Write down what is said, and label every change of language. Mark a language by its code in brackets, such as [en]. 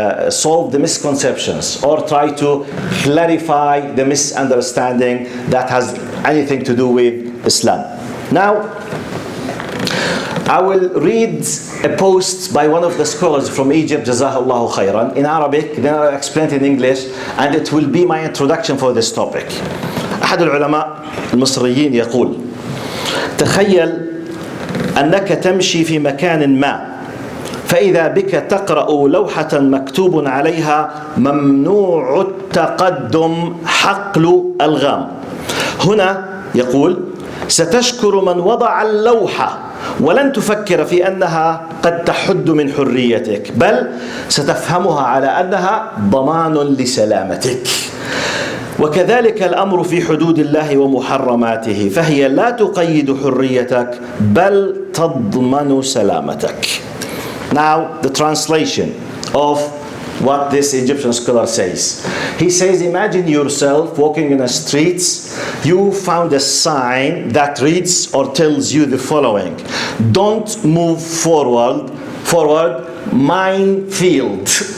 [en] solve the misconceptions or try to clarify the misunderstanding that has anything to do with Islam. Now, I will read a post by one of the scholars from Egypt, Jazahullahu khairan, in Arabic, then I'll explain it in English, and it will be my introduction for this topic. [ar] أحد العلماء المصريين يقول: تخيل أنك تمشي في مكان ما، فإذا بك تقرأ لوحة مكتوب عليها ممنوع التقدم حقل ألغام. هنا يقول: ستشكر من وضع اللوحة ولن تفكر في أنها قد تحد من حريتك، بل ستفهمها على أنها ضمان لسلامتك. وكذلك الأمر في حدود الله ومحرماته، فهي لا تقيد حريتك بل تضمن سلامتك. [en] Now the translation of what this Egyptian scholar says. He says, imagine yourself walking in the streets. You found a sign that reads or tells you the following: don't move forward, minefield.